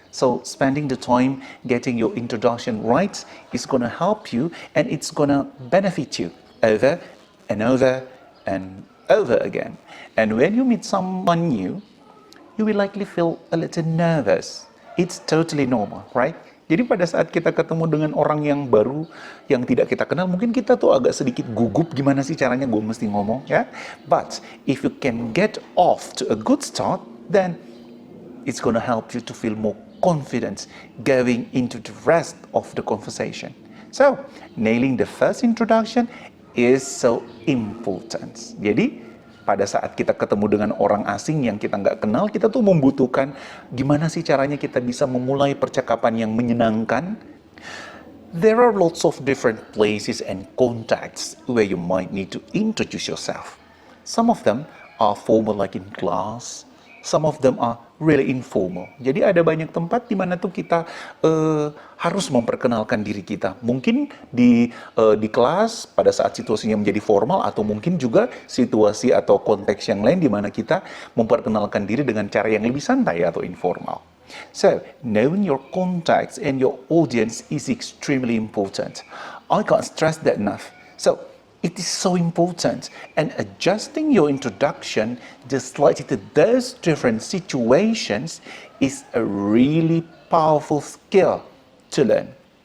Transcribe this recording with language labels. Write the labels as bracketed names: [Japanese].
[English] So spending the time getting your introduction right is gonna help you, and it's gonna benefit you over and over and over again. And when you meet someone new, you will likely feel a little nervous. It's totally normal, right? [Indonesian] Jadi pada saat kita ketemu dengan orang yang baru, yang tidak kita kenal, mungkin kita tuh agak sedikit gugup, gimana sih caranya gue mesti ngomong, ya? [English] But if you can get off to a good start, then it's gonna help you to feel more confident going into the rest of the conversation. So, nailing the first introduction is so important. [Indonesian] Jadi, pada saat kita ketemu dengan orang asing yang kita nggak kenal, kita tuh membutuhkan gimana sih caranya kita bisa memulai percakapan yang menyenangkan. [English] There are lots of different places and contexts where you might need to introduce yourself. Some of them are formal like in class, some of them are really informal. [Indonesian] Jadi ada banyak tempat di mana tuh kita harus memperkenalkan diri kita. Mungkin di kelas pada saat situasinya menjadi formal, atau mungkin juga situasi atau konteks yang lain di mana kita memperkenalkan diri dengan cara yang lebih santai atau informal. [English] So, knowing your context and your audience is extremely important. I can't stress that enough. So, it is so important, and adjusting your introduction just slightly to those different situations is a really powerful skill to learn.